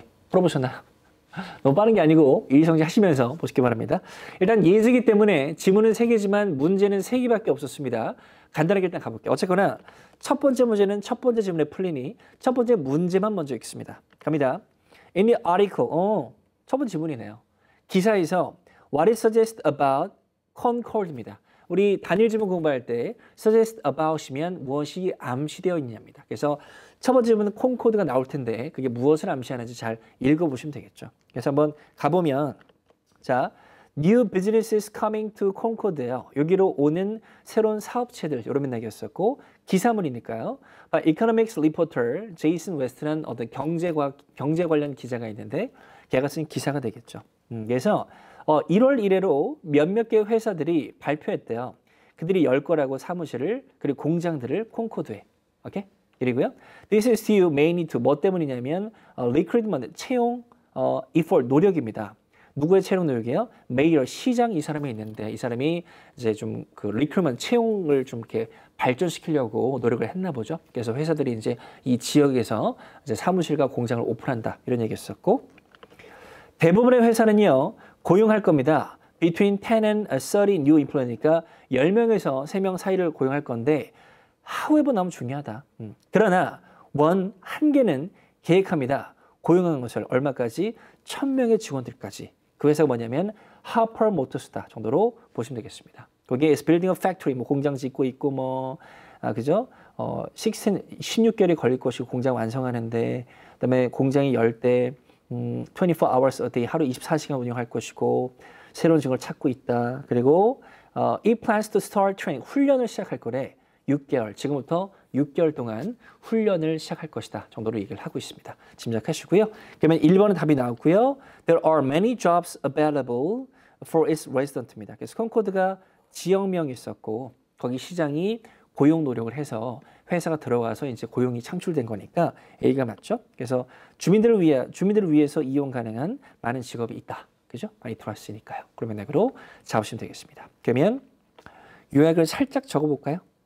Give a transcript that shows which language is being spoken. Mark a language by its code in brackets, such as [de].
[ko] 풀어보셨나요? 너무 빠른 게 아니고 일시정지 하시면서 보시기 바랍니다. 일단 예제이기 때문에 지문은 3개지만 문제는 3개밖에 없었습니다. 간단하게 일단 가볼게요. 어쨌거나 첫 번째 문제는 첫 번째 지문에 풀리니 첫 번째 문제만 먼저 읽습니다. 갑니다. [en] In the article, [ko] 첫 번째 지문이네요. 기사에서 [en] What is suggest about Concord입니다. [ko] 우리 단일 지문 공부할 때 suggest about이면 무엇이 암시되어 있냐입니다. 그래서 첫 번째 질문은 콘코드가 나올 텐데 그게 무엇을 암시하는지 잘 읽어보시면 되겠죠. 그래서 한번 가보면 자, [en] New businesses coming to Concord예요. [ko] 여기로 오는 새로운 사업체들 이런 맥락이었었고 기사물이니까요. Economics reporter 제이슨 웨스트라는 어떤 경제 관련 기자가 있는데 걔가 쓴 기사가 되겠죠. 그래서 1월 1회로 몇몇 개 회사들이 발표했대요. 그들이 열 거라고 사무실을 그리고 공장들을 콘코드에. 오케이? 그리고요. [en] This is due mainly to [ko] 뭐 때문이냐면 [en] recruitment 채용 effort 노력입니다. [ko] 누구의 채용 노력이에요? 메이어 시장 이 사람이 있는데 이 사람이 이제 좀 그 recruitment 채용을 좀 이렇게 발전시키려고 노력을 했나 보죠. 그래서 회사들이 이제 이 지역에서 이제 사무실과 공장을 오픈한다 이런 얘기했었고 대부분의 회사는요 고용할 겁니다. [en] Between 10 and 30 new employee [ko] 니까 10명에서 3명 사이를 고용할 건데 however 너무 중요하다. 그러나 한 개는 계획합니다. 고용하는 것을 얼마까지? 1000명의 직원들까지. 그 회사가 뭐냐면 Harper Motors다 정도로 보시면 되겠습니다. 거기에 [en] is building a factory, [ko] 공장 짓고 있고 그죠? 16개월이 걸릴 것이고 공장 완성하는데 그다음에 공장이 열 때 24 hours a day 하루 24시간 운영할 것이고 새로운 직원을 찾고 있다. [en] 그리고 it plans to start training [ko] 훈련을 시작할 거래. 6개월, 지금부터 6개월 동안 훈련을 시작할 것이다 정도로 얘기를 하고 있습니다. 짐작하시고요. 그러면 1번은 답이 나왔고요. [en] There are many jobs available for its resident입니다. [ko] 그래서 콘코드가 지역명이 있었고 거기 시장이 고용 노력을 해서 회사가 들어가서 이제 고용이 창출된 거니까 A가 맞죠? 그래서 주민들을 위해서 이용 가능한 많은 직업이 있다. 그죠? 많이 들어왔으니까요. 그러면 맥으로 잡으시면 되겠습니다. 그러면 요약을 살짝 적어볼까요?